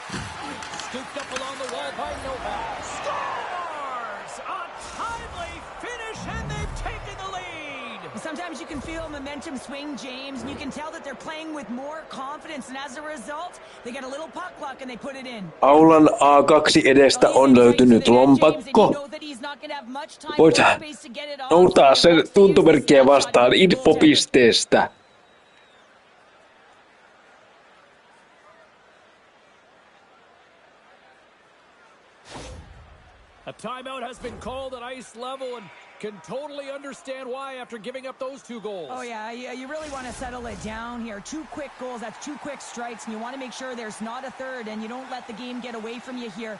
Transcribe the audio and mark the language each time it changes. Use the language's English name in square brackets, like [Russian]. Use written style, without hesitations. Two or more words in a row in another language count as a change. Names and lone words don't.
[English] Scooped up along the wall by Novak. Scores! A timely finish, and they've taken the lead. Sometimes you can feel momentum swing, James, and you can tell that they're playing with more confidence, and as a result, they get a little puck luck and they put it in. [Finnish] Aulan A2 edestä on löytynyt lompakko. Voit noutaa sen tuntomerkkiä vastaan infopisteestä. [English] A timeout has been called at ice level, and can totally understand why after giving up those 2 goals. Oh, yeah, you really want to settle it down here. 2 quick goals, that's 2 quick strikes, and you want to make sure there's not a third, and you don't let the game get away from you here.